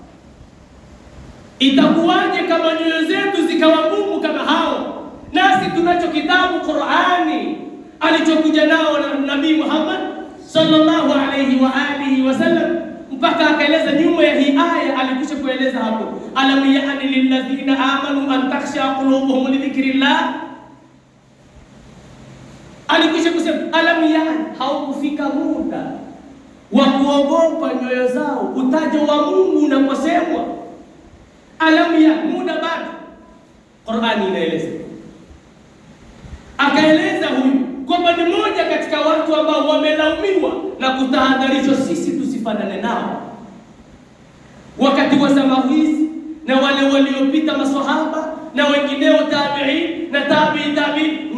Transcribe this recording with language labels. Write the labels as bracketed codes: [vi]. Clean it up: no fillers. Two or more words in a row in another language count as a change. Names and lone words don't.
[sw] Itakuwaje kama nyoyo zetu zikawa ngumu kama hao? Nasi tunacho kitabu Qur'ani alichokuja nao na Nabii Muhammad [ar] صلى الله عليه وآله وسلم, [sw] mpaka akaeleza nyuma ya hii aya alikwisha kueleza hapo, [ar] ألم يأن للذين آمنوا أن تخشع قلوبهم لذكر الله. [sw] Alikwisha kusema [ar] ألم يأن, [sw] haukufika muda wa kuogopa nyoyo zao utajo wa Mungu unaposemwa. Alam ya muda bado, Qur'ani inaeleza. Akaeleza huyu kwamba ni moja katika watu ambao wamelaumiwa na kutahadharishwa sisi tusifanane nao wakati wa zama hizi, na wale waliopita maswahaba na wengineo tabi'in na tabi'in.